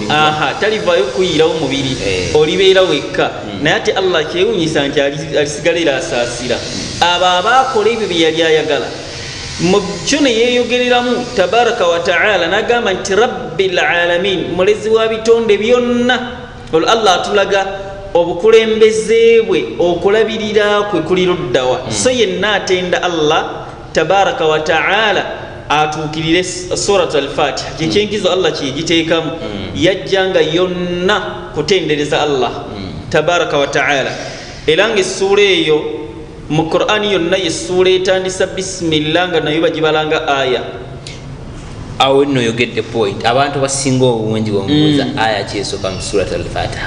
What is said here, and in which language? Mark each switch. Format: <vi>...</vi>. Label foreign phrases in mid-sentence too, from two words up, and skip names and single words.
<lg>talivaayo kuyirawo mubiri olibeera wekka naye ate Allah kyewunyisa nti alisigalira asaasira abo abaakola ebyo bye yali ayagala mu kyo ne yeeyogereramu</lg> <ar>تبارك وتعالى</ar> <lg>n'agamba nti</lg> <ar>رب العالمين</ar> <lg>mulezi wa bitonde byonna olwo Allah atulaga obukulembeze bwe okulabirira kwe kuli luddawa so yenna atenda Allah</lg> <ar>تبارك وتعالى</ar> <lg>atuukirire surat al-Fatiha kyekyenkizo Allah kyegiteekamu yajjanga yonna kutendereza Allah</lg> <ar>تبارك وتعالى</ar> <lg>era nga essuula eyo mu Qur'ani yonna yessuula etandisa bismillah nga nayo bagibalanga aya awo nno yogedde point abantu basinga obungi bwomubuuza aya kyesooka mu surat al-Fatiha</lg>